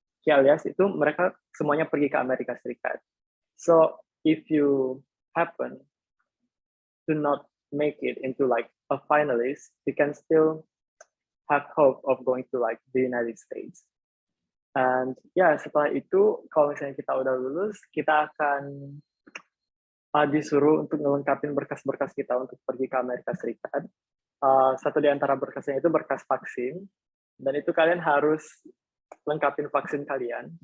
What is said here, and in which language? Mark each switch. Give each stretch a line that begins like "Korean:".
Indonesian: Alias itu mereka semuanya pergi ke Amerika Serikat.
English: So if you happen to not make it into like a finalist, you can still have hope of going to like the United States.
Indonesian: And ya setelah itu kalau misalnya kita udah lulus, kita akan disuruh untuk ngelengkapin berkas-berkas kita untuk pergi ke Amerika Serikat. Satu di antara berkasnya itu berkas vaksin, dan itu kalian harus lengkapin vaksin kalian.